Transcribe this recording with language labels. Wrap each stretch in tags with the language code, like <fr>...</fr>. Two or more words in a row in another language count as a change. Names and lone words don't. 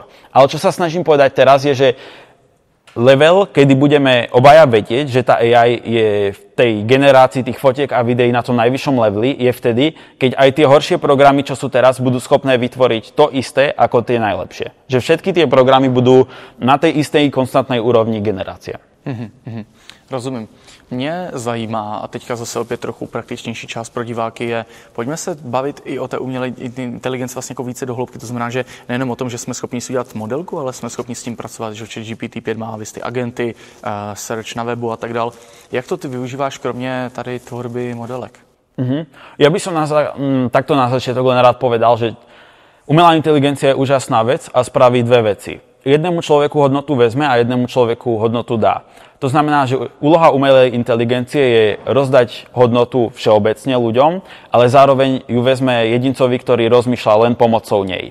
<sk>Ale čo sa snažím povedať teraz je, že level, kedy budeme obaja vedieť, že tá AI je v tej generácii tých fotiek a videí na tom najvyššom leveli, je vtedy, keď aj tie horšie programy, čo sú teraz, budú schopné vytvoriť to isté ako tie najlepšie. Že všetky tie programy budú na tej istej konstantnej úrovni generácie.</sk> <cs>Rozumím. Mě zajímá, a teďka zase opět trochu praktičnější část pro diváky je, pojďme se bavit i o té umělé inteligenci vlastně jako více dohloubky. To znamená, že nejenom o tom, že jsme schopni si udělat modelku, ale jsme schopni s tím pracovat, že GPT-5 má ty agenty, search na webu a tak dál. Jak to ty využíváš kromě tady tvorby modelek?</cs> <sk>Ja by som takto na začiatok len rád povedal, že umelá inteligencia je úžasná vec a spraví 2 veci. Jednému človeku hodnotu vezme a jednému človeku hodnotu dá. To znamená, že úloha umelej inteligencie je rozdať hodnotu všeobecne ľuďom, ale zároveň ju vezme jedincovi, ktorý rozmýšľa len pomocou nej.</sk>